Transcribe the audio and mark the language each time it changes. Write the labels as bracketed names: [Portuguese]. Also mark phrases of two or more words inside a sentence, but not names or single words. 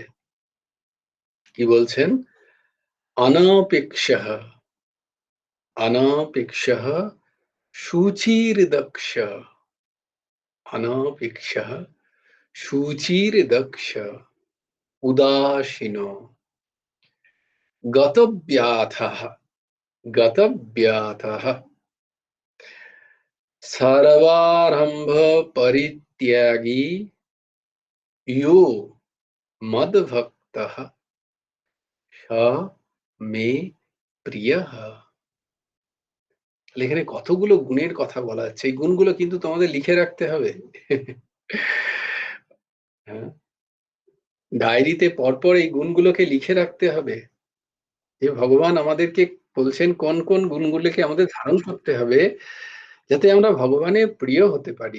[Bangla] কি বলছেন? [Sanskrit] অনপেক্ষঃ অনপেক্ষঃ শুচির্দক্ষ অনপেক্ষঃ শুচির্দক্ষ উদাসীনো গতব্যাথঃ গতব্যাথঃ सर्वारंभ परित्यागी यो मद्भक्तः स मे প্রিয়ঃ। [Bangla] এখানে কতগুলো গুণের কথা বলা হচ্ছে, এই গুণগুলো কিন্তু তোমাদের লিখে রাখতে হবে। হ্যাঁ, ডায়েরিতে পরপর এই গুণগুলোকে লিখে রাখতে হবে, যে ভগবান আমাদেরকে বলছেন কোন কোন গুণগুলোকে আমাদের ধারণ করতে হবে যাতে আমরা ভগবানের প্রিয় হতে পারি।